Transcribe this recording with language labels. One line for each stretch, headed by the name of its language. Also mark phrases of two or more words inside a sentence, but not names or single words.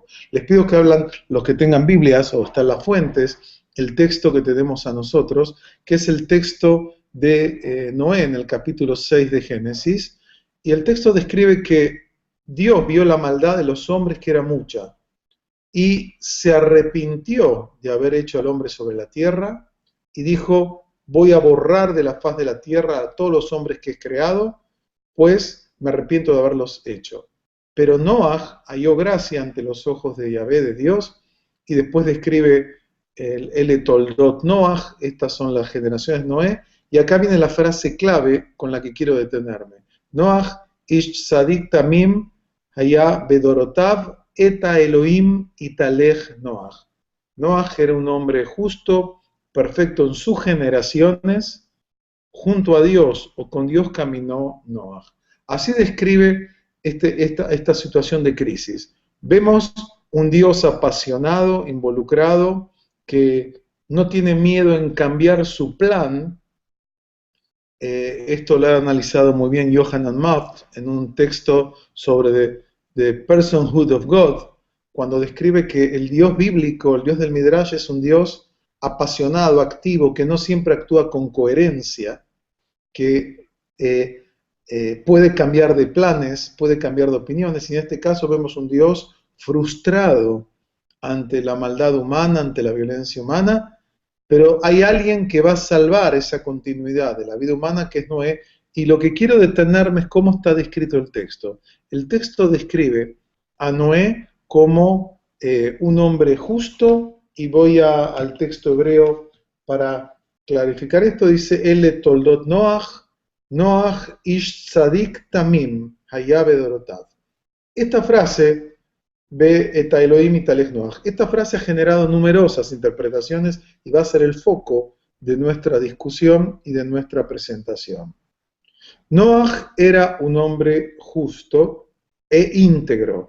Spanish: Les pido que hablan los que tengan Biblias o están las fuentes, el texto que tenemos a nosotros, que es el texto de Noé en el capítulo 6 de Génesis, y el texto describe que Dios vio la maldad de los hombres que era mucha, y se arrepintió de haber hecho al hombre sobre la tierra y dijo, voy a borrar de la faz de la tierra a todos los hombres que he creado, pues me arrepiento de haberlos hecho. Pero Noaj halló gracia ante los ojos de Yahvé, de Dios, y después describe el Toldot Noaj, estas son las generaciones de Noé, y acá viene la frase clave con la que quiero detenerme.
Hebrew: נח איש צדיק תמים היה בדורותיו את האלהים התהלך נח.
Spanish: Noaj era un hombre justo, perfecto en sus generaciones, junto a Dios o con Dios caminó Noaj. Así describe esta situación de crisis. Vemos un Dios apasionado, involucrado, que no tiene miedo en cambiar su plan. Esto lo ha analizado muy bien Yohanan Moft en un texto sobre
English: the personhood of God,
Spanish: cuando describe que el Dios bíblico, el Dios del Midrash, es un Dios apasionado, activo, que no siempre actúa con coherencia, que puede cambiar de planes, puede cambiar de opiniones, y en este caso vemos un Dios frustrado ante la maldad humana, ante la violencia humana, pero hay alguien que va a salvar esa continuidad de la vida humana, que es Noé, y lo que quiero detenerme es cómo está descrito el texto. El texto describe a Noé como un hombre justo, y voy al texto hebreo para clarificar esto.
Hebrew: Dice, אלה תולדות נח נח איש צדיק תמים היה בדורותיו.
Spanish: Esta frase,
Hebrew: ואת האלהים התהלך נח,
Spanish: esta frase ha generado numerosas interpretaciones y va a ser el foco de nuestra discusión y de nuestra presentación. Noach era un hombre justo e íntegro.